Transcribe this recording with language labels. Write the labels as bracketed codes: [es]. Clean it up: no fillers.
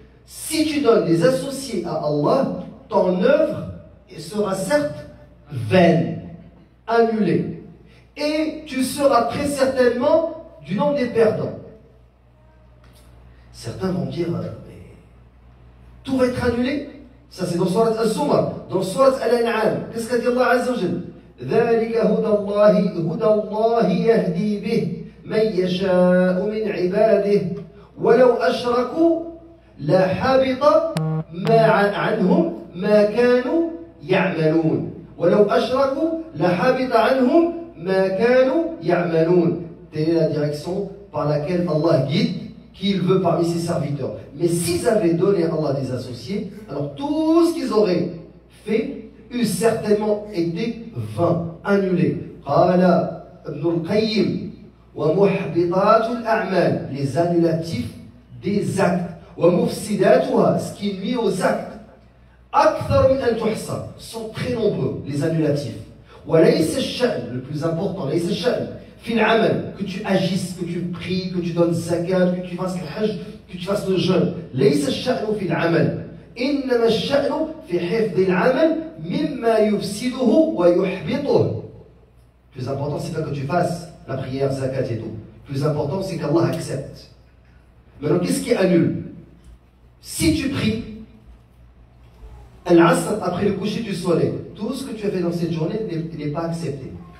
[fr] Si tu donnes des associés à Allah, ton œuvre sera certes vaine, annulée. Et tu seras très certainement du nombre des perdants. Certains vont dire, mais tout va être annulé. Ça c'est dans Surat Al-Zumar, dans Surat Al-An'am. Qu'est-ce qu'a dit Allah Azza wa Jalla? [ar] ذلك هدى الله يهدي به من يشاء من عباده ولو أشركوا لحبط عنهم ما كانوا يعملون ولو أشركوا لحبط عنهم ما كانوا يعملون. [fr] Telle est la direction par laquelle Allah guide qui il veut parmi ses serviteurs. Mais s'ils avaient donné à Allah des associés, alors tout ce qu'ils auraient fait eût certainement été vain, annulé. [ar] قال ابن القيم ومحبطات الأعمال, [fr] les annulatifs des actes, [ar] ومفسداتها, [fr] ce qui nuit aux actes, [ar] أكثر من أن تحصى, [fr] sont très nombreux les annulatifs. [ar] وليس الشأن, [fr] le plus important, [ar] ليس الشأن في العمل, [fr] que tu agisses, que tu pries, que tu donnes zakat, que tu fasses le hajj, que tu fasses le jeûne. [ar] ليس الشأن في العمل إنما الشأن في حفظ العمل مما يفسده ويحبطه. [fr] Le plus important, c'est pas que tu fasses la prière, zakat et tout. Le plus important, c'est qu'Allah accepte. Maintenant, qu'est-ce qui annule? Si tu pries, Al-Asr, après le coucher du soleil, tout ce que tu as fait dans cette journée n'est pas accepté.